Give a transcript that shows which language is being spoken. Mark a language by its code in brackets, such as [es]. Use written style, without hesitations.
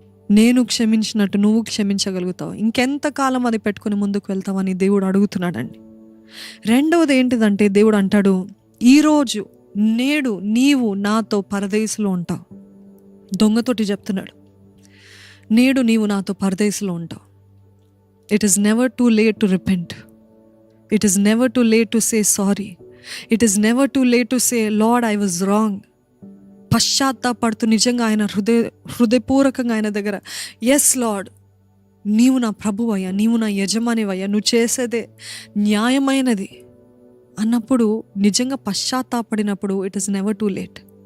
[te] నేను క్షమించినట్టు నువ్వు క్షమించగలుగుతావు? ఇంకెంతకాలం అది పెట్టుకుని ముందుకు వెళ్తావని దేవుడు అడుగుతున్నాడండి. రెండవది ఏంటిదంటే, దేవుడు అంటాడు, ఈరోజు నేడు నీవు నాతో పరదేశంలో ఉంటావు. దొంగతోటి చెప్తున్నాడు, నేడు నీవు నాతో పరదేశంలో ఉంటావు. [en] It is never too late to repent. It is never too late to say sorry. It is never too late to say, Lord, I was wrong. [te] పశ్చాత్తాపడుతూ నిజంగా ఆయన హృదయపూర్వకంగా ఆయన దగ్గర, [en] yes Lord, [te] నీవు నా ప్రభువయ్యా, నీవు నా యజమానివయ్యా, నువ్వు చేసేదే న్యాయమైనది అన్నప్పుడు, నిజంగా పశ్చాత్తాపడినప్పుడు, [en] It is never too late.